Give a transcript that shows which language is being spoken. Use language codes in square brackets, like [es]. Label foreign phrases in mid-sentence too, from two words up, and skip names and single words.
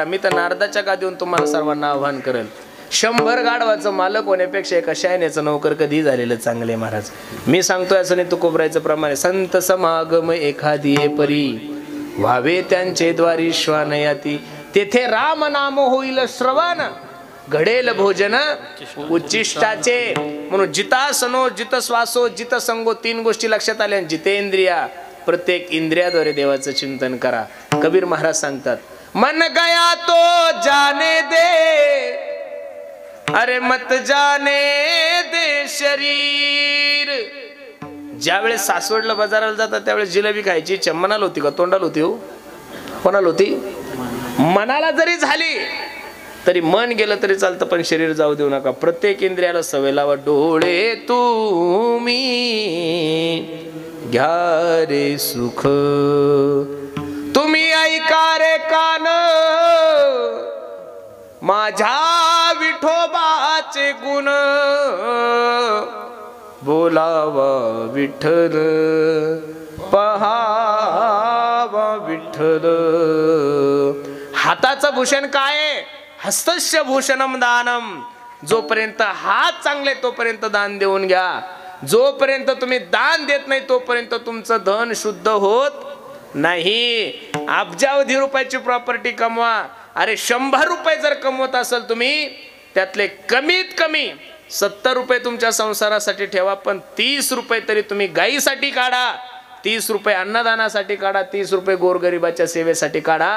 [mr] मी तर नारदाच्या गादीवरून तुम्हाला सर्वांना आव्हान करेल, 100 गाढवाचं मालक होण्यापेक्षा एका शायनेचं नौकर कधी झालेलं चांगले. महाराज, मी सांगतोय असं नाही, तुकोबरायचं प्रमाणे संत समागम एखादी परी व्हावे त्यांचे द्वारी श्वानयाती. तेथे राम नाम होईल श्रवण, घडेल भोजन उच्चिष्टाचे. म्हणून [sa] जितासनो जित श्वासो जित संगो, [mr] 3 गोष्टी लक्षात आल्या. जितेंद्रिया, प्रत्येक इंद्रियाद्वारे देवाचं चिंतन करा. कबीर महाराज सांगतात, [hi] मन गया तो जाने दे, अरे मत जाने दे शरीर. [mr] ज्यावेळेस सासवडला बाजाराला जातात त्यावेळेस जिलेबी खायची इच्छा मनाला होती का तोंडाला होती? हो, कोणाला होती? मनाला जरी झाली तरी मन गेलं तरी चालतं, पण शरीर जाऊ देऊ नका. प्रत्येक इंद्रियाला सवय लावा. डोळे तुम्ही घ्या रे सुख, तुम्ही ऐका रे कान, माझ्या विठोबाचे गुण, बोलावा विठ्ठल पहावा विठ्ठल. हाताचं भूषण काय? [sa] हस्तस्य भूषणम दानम. [mr] जोपर्यंत हात चांगले तोपर्यंत दान देऊन घ्या. जोपर्यंत तुम्ही दान देत नाही तोपर्यंत तुमचं धन शुद्ध होत नाही. अब्जावधी रुपयाची प्रॉपर्टी कमवा. अरे 100 रुपये जर कमवत असाल तुम्ही, त्यातले कमीत कमी 70 रुपये तुमच्या संसारासाठी ठेवा, पण 30 रुपये तरी तुम्ही गायीसाठी काढा, 30 रुपये अन्नदानासाठी काढा, 30 रुपये गोरगरिबाच्या सेवेसाठी काढा.